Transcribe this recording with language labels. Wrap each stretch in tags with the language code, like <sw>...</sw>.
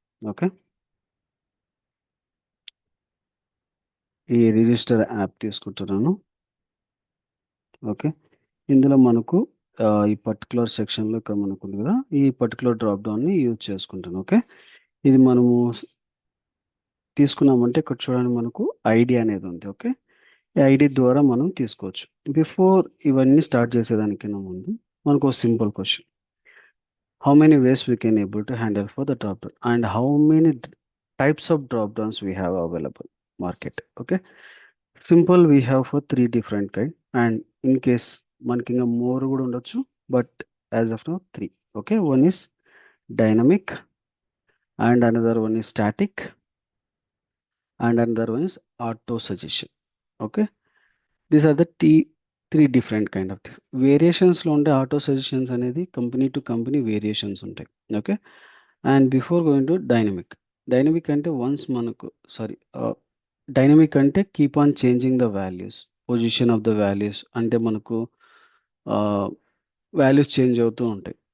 <te>Okay, ఈ register app తీసుకుంటున్నాను. Okay, ఇందులో మనకు ఈ పర్టికులర్ సెక్షన్లో ఇక్కడ మనకు ఉంది కదా, ఈ పర్టికులర్ డ్రాప్ డౌన్ని యూజ్ చేసుకుంటాను. ఓకే, ఇది మనము తీసుకున్నామంటే ఇక్కడ చూడండి మనకు ఐడి అనేది ఉంది. ఓకే, ఈ ఐడి ద్వారా మనం తీసుకోవచ్చు. బిఫోర్ ఇవన్నీ స్టార్ట్ చేసేదానికన్నా ముందు మనకు ఒక simple question:</te> <en>how many ways we can able to handle for the drop down and how many types of drop downs we have available market. Okay, simple we have for three different kind, and in case</en> <te>మనకి ఇంకా</te> <en>more</en> <te>కూడా ఉండొచ్చు,</te> <en>but as of now three. Okay, one is dynamic and another one is static and another one is auto suggestion. Okay, these are the three different kind of things.</en> <te>Variations లో ఉండే auto suggestions అనేది company to company variations ఉంటాయి. Okay, and before going to dynamic అంటే once మనకు dynamic అంటే</te> <en>keep on changing the values,</en> <te>position of the values అంటే మనకు values change అవుతూ ఉంటాయి.</te>